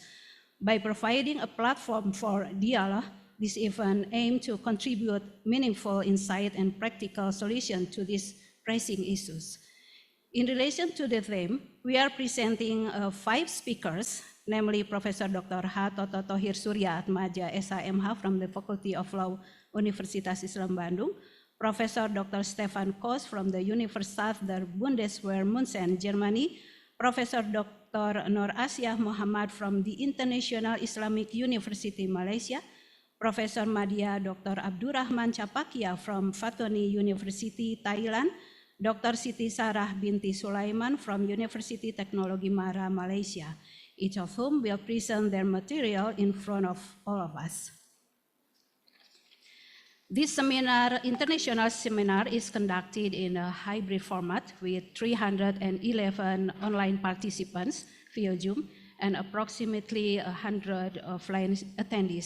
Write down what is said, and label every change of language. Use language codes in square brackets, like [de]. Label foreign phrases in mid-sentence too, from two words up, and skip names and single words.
[en] By providing a platform for dialogue, this event aims to contribute meaningful insight and practical solutions to these pressing issues. In relation to the theme, we are presenting 5 speakers, namely Professor Dr. Toto Tohir Suriaatmadja SHMH from the Faculty of Law Universitas Islam Bandung, Professor Dr. Stefan Kos from the Universität der Bundeswehr München, Germany, Professor Dr. Nur Asyah Muhammad from the International Islamic University, Malaysia, Professor Madya Dr. Abdurrahman Chapakia from Fatoni University, Thailand, Dr. Siti Sarah binti Sulaiman from University Teknologi Mara, Malaysia, each of whom will present their material in front of all of us. This international seminar is conducted in a hybrid format with 311 online participants via Zoom and approximately 100 offline attendees.